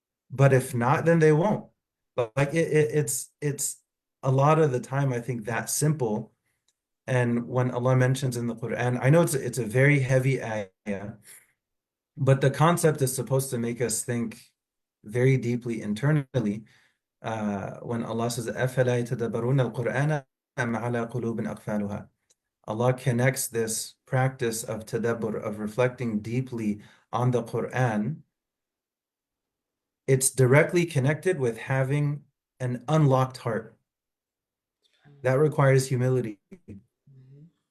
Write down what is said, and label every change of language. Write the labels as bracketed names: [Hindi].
[English] But if not, then they won't. But like it's a lot of the time I think that simple. And when Allah mentions in the Quran, I know it's a very heavy ayah, but the concept is supposed to make us think very deeply internally. When Allah says, [Arabic] أَفَلَا يَتَدَبَّرُونَ الْقُرْآنَ أَمْ عَلَى قُلُوبٍ أَقْفَالُهَا. [English] Allah connects this practice of tadabbur, of reflecting deeply on the Quran. It's directly connected with having an unlocked heart. That requires humility. Mhm.